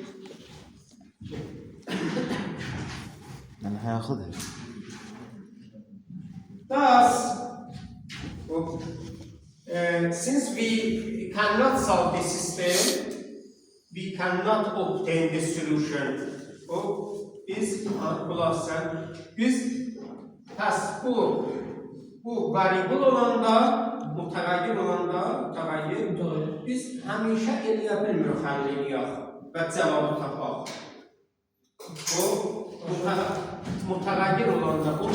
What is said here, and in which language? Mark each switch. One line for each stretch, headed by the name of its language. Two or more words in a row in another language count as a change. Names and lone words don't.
Arabic: أنا هاخذها.
English: Thus, since we cannot solve the system, we cannot obtain the solution.
Azerbaijani: Biz bu variable olanda, mütegayyir olanda, biz həmişə eləyə bilmirik həll eləyək və cavabı tapaq. Bu mütegayyir olanda,